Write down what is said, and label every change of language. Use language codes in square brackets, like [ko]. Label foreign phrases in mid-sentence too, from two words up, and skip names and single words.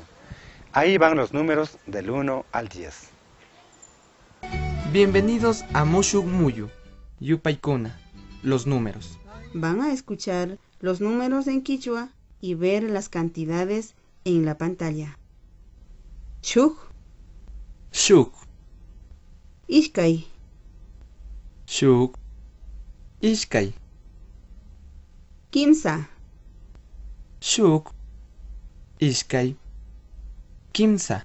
[es] Ahí van los números del 1 al 10. Bienvenidos a Mushuk Muyu, Yupaykuna, los números. Van a escuchar los números en quichua y ver las cantidades en la pantalla. [qu] Shuk, Shuk, Ishkai, Shuk, Ishkai, Kimsa, Shuk, Ishkai, Kimsa,